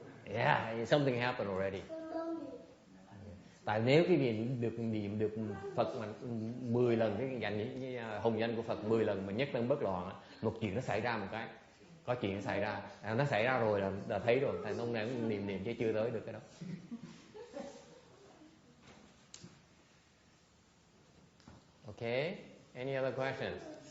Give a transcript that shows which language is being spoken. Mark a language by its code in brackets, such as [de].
[en] Yeah, something happened already. [vi] Tại nếu cái niệm được Phật mà 10 lần cái hồng danh của Phật 10 lần mà nhất tâm bất loạn, một chuyện nó xảy ra một cái, có chuyện nó xảy ra, nó xảy ra rồi là thấy rồi, tại ông này cũng niệm chứ chưa tới được cái đó. [en] Okay, any other questions?